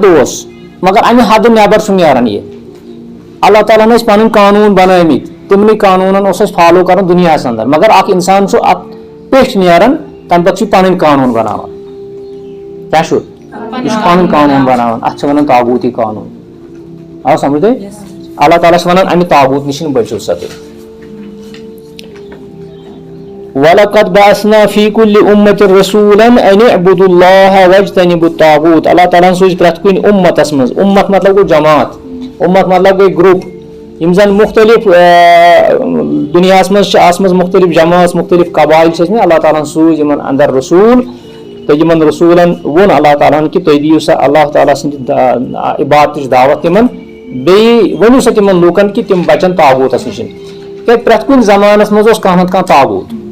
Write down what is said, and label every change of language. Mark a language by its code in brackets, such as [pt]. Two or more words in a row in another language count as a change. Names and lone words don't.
[ks] اوس مگر امہِ حدٕ نٮ۪بر چھُ نیران یہِ اللہ تعالیٰ ہن ٲسۍ پنٕنۍ قانوٗن بنٲومٕتۍ تِمنٕے قانوٗنن اوس اَسہِ فالو کرُن دُنیاہس انٛدر مگر اکھ انسان چھُ اتھ پیٚٹھۍ نیران تمہِ پتہٕ چھُ یہِ پنٕنۍ قانوٗن بناوان کیٛاہ چھُ یہِ چھُ پنُن قانوٗن بناوان اتھ چھِ ونان طاغوٗتی قانوٗن آو سمجھ تۄہہِ اللہ تعالیٰ چھُ ونان امہِ طاغوٗت نِش بٔچِو سا تُہۍ [ar] وَلَقَدْ بَعَثْنَا فِی کُلِّ أُمَّةٍ رَسُولًا أَنِ اعْبُدُوا اللّٰهَ وَاجْتَنِبُوا الطاغوٗت [ks] اللہ تعالیٰ ہن سوٗز پرٛٮ۪تھ کُنہِ اُمتس منٛز اُمت مطلب گوٚو جماعت اُمت مطلب گٔے گرُپ یِم زن مُختٔلِف دُنیاہس منٛز چھِ آسمژ مُختٔلِف جمٲژ مُختٔلِف قبایل چھِ ٲسمٕتۍ اللہ تعالیٰ ہن سوٗز یِمن اندر رسوٗل تہٕ یِمن رسوٗلن ووٚن اللہ تعالیٰ ہن کہِ تُہۍ دِیِو سا اللہ تعالیٰ سٕنٛدِ عبادتٕچ دعوت تِمن بیٚیہِ ؤنِو سا تِمن لوٗکن کہِ تِم بچن طاغوٗتس نِش کیٛازِ پرٛٮ۪تھ کُنہِ زمانس منٛز اوس کانٛہہ نتہٕ کانٛہہ طاغوٗت.